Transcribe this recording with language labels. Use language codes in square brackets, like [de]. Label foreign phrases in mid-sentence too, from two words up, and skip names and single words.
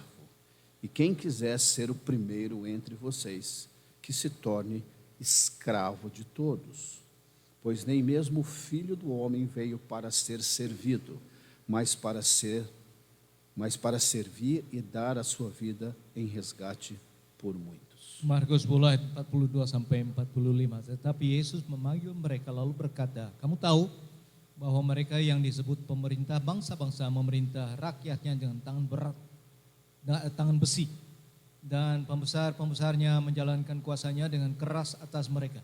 [pt] E quem quiser ser o primeiro entre vocês, que se torne escravo de todos. Pois nem mesmo o Filho do Homem veio para ser servido, mas para servir e dar a sua vida em resgate por muitos. [id] Markus 10 ayat 42 sampai 45. Tetapi Yesus memanggil mereka lalu berkata, kamu tahu bahwa mereka yang disebut pemerintah bangsa-bangsa memerintah rakyatnya dengan tangan besi, dan pembesar-pembesarnya menjalankan kuasanya dengan keras atas mereka.